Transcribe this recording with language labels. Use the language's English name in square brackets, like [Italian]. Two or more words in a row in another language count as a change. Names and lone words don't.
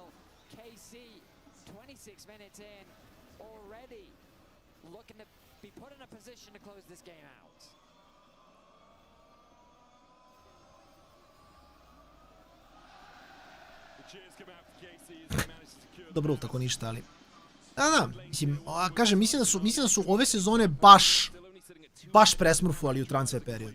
[English] KC, 26 minutes in, already looking to be put in a position to close this game out. [Serbian] Dobro ult ako ništa, ali... Da, mislim, kažem, mislim da su ove sezone baš presmurfovali u transfer periodu.